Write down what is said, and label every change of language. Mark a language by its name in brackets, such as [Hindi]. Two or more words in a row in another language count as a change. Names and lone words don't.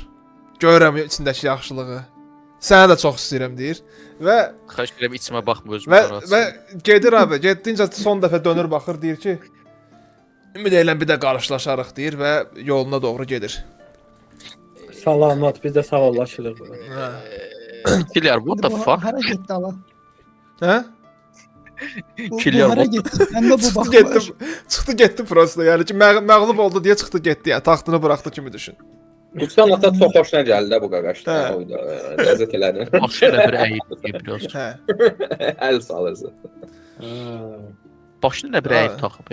[Azerbaijani] Görürəm içindəki yaxşılığı. Səni də çox istəyirəm deyir. Və Xahiş edirəm içimə baxma özümə. və gedir abi, getdincə son dəfə dönür baxır deyir ki, ümid edirəm bir də qarşılaşarıq deyir və yoluna doğru gedir. Salamat, biz də sağollaşırıq. Kilyar, [English] what the fuck? [Azerbaijani] Hara getdi ala? Hə? Bu Kilyar, hara [English] what the [Azerbaijani] getdi? Məndə bu Çıxdı bax getdi. var. Çıxdı getdi prosta. Yəni ki, məğlub oldu deyə çıxdı getdi. Yəni taxtını buraxdı kimi düşün. Qustan ata çox xoşuna gəldi də bu qaqaşdan. Hə. Oyda ləzzət elədi. Başı elə bir əyib biraz. Hə. Əl salırsa. Başını nə bir əyib taxıb.